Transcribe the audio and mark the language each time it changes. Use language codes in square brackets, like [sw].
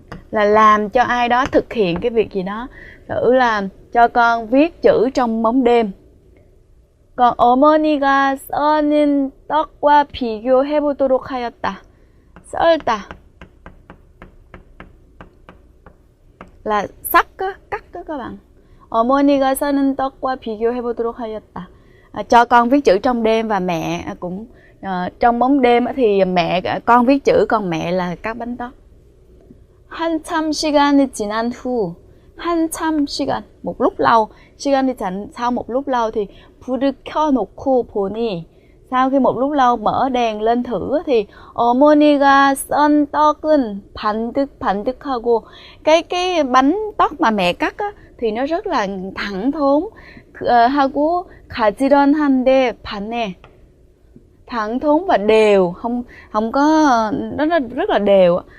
[vi] Là làm cho ai đó thực hiện cái việc gì đó. Thử là cho con viết chữ trong bóng đêm. [ko] Còn 어머니가 써는 떡과 비교해보도록 하였다. [vi] 썰다 là sắc á, cắt á các bạn. [ko] 어머니가 써는 떡과 비교해보도록 하였다. [vi] Cho con viết chữ trong đêm và mẹ cũng trong bóng đêm thì con viết chữ, còn mẹ là cắt bánh tóc. [ko] 한참 시간이 지난 후, [vi] 한참 시간, một lúc lâu, 시간이 sau một lúc lâu thì [ko] 불을 켜놓고 보니, [vi] sau khi một lúc lâu mở đèn lên thử thì [ko] 어머니가 썬 떡은 반득반득하고, [vi] cái bánh tóc mà mẹ cắt á, thì nó rất là thẳng thốn, [ko] 하고 가지런한데 반해, [vi] thẳng thốn và đều, không có, nó rất là đều.